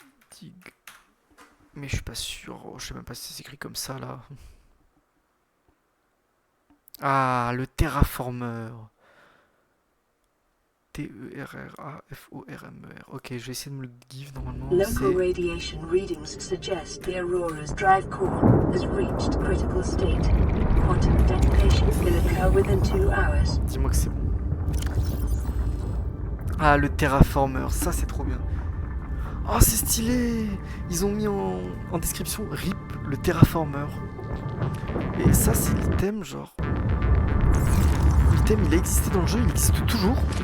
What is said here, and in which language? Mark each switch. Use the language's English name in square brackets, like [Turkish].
[French] Dig. Mais je suis pas sûr. Oh, je sais même pas si c'est écrit comme ça là. Ah, le terraformeur. Terraformer. Ok, je vais essayer de me le give normalement. [English] Local radiation readings suggest the Aurora's drive core has reached critical state. Quantum detonation will occur within 2 hours. [French] Dis-moi que c'est bon. Ah, le terraformer, ça c'est trop bien. Oh, c'est stylé. Ils ont mis en description RIP, le terraformer. Et ça, c'est l'item, genre. L'item, il a existé dans le jeu, il existe toujours.